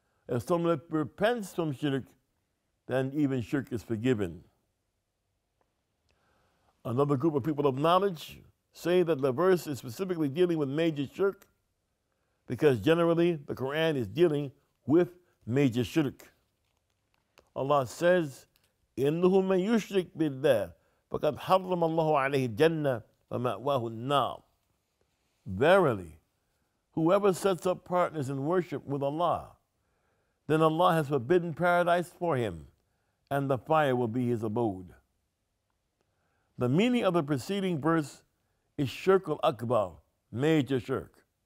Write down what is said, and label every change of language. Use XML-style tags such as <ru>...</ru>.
<en>If someone repents from shirk, then even shirk is forgiven. Another group of people of knowledge say that the verse is specifically dealing with major shirk because generally the Quran is dealing with major shirk. Allah says,</en> <ar>إِنَّهُ مَن يُشْرِكْ بِاللَّهِ فَقَدْ حَرَّمَ اللَّهُ عَلَيْهِ الْجَنَّةَ وَمَأْوَاهُ النَّارُ.</ar> <en>Verily, whoever sets up partners in worship with Allah, then Allah has forbidden paradise for him, and the fire will be his abode. The meaning of the preceding verse is shirk al-akbar, major shirk.</en>